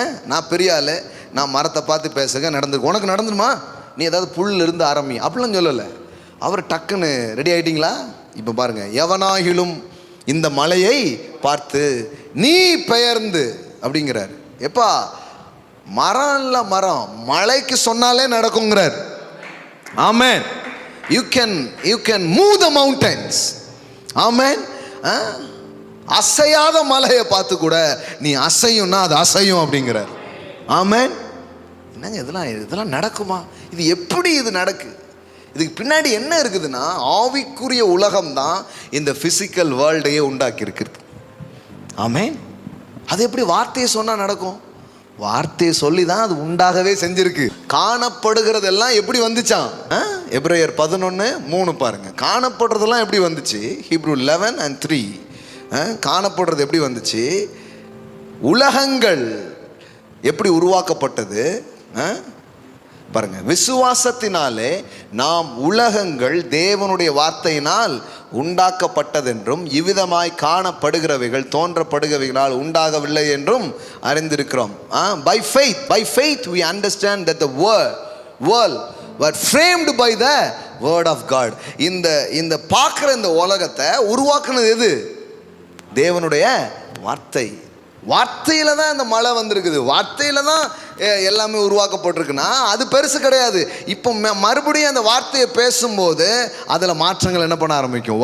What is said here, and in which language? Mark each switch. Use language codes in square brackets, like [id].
[ta] நான் பெரிய ஆள், நான் மரத்தை பார்த்து பேசுங்க, நடந்துருக்கு, உனக்கு நடந்துருமா, நீ ஏதாவது புல் இருந்து ஆரம்பி, அப்படிலாம் சொல்லலை. அவர் டக்குன்னு ரெடி ஆகிட்டீங்களா? இப்போ பாருங்கள், எவனாகிலும் இந்த மலையை பார்த்து நீ பெயர்ந்து அப்படிங்கிறார். எப்பா, மரம் இல்லை, மரம் மலைக்கு சொன்னாலே நடக்குங்கிறார். ஆமென். [en] You can move the mountains. [ta] ஆமென். அசையாத மலையை பார்த்து கூட நீ அசையும்னா அது அசையும் அப்படிங்கிறார். ஆமென். என்னங்க இதெல்லாம் நடக்குமா? இது எப்படி இது நடக்கு? இதுக்கு பின்னாடி என்ன இருக்குதுன்னா, ஆவிக்குரிய உலகம் தான் இந்த பிசிக்கல் வேர்ல்டையே உண்டாக்கி இருக்கிறது. ஆமென். அது எப்படி வார்த்தையை சொன்னால் நடக்கும்? வார்த்தையை சொல்லி தான் அது உண்டாகவே செஞ்சிருக்கு. காணப்படுகிறதெல்லாம் எப்படி வந்துச்சான்? எபிரேயர் 11:3 பாருங்க. காணப்படுறதெல்லாம் எப்படி வந்துச்சு? ஹீப்ரூ 11:3. காணப்படுறது எப்படி வந்துச்சு? உலகங்கள் எப்படி உருவாக்கப்பட்டது பாருங்க. விசுவாசத்தினாலே நாம் உலகங்கள் தேவனுடைய வார்த்தையினால் உண்டாக்கப்பட்டதென்றும் இவ்விதமாய் காணப்படுகிறவைகள் தோன்றப்படுகிறவைகளால் உண்டாகவில்லை என்றும் அறிந்திருக்கிறோம். [en] By faith we understand that the world were framed by the word of God. [ta] இந்த பார்க்குற இந்த உலகத்தை உருவாக்குனது எது? தேவனுடைய வார்த்தை. வார்த்தையில் தான் இந்த மழை வந்திருக்குது, வார்த்தையில் தான் எல்லாமே உருவாக்கப்பட்டிருக்குன்னா அது பெருசு கிடையாது. இப்போ மறுபடியும் அந்த வார்த்தையை பேசும்போது அதில் மாற்றங்கள் என்ன பண்ண ஆரம்பிக்கும்?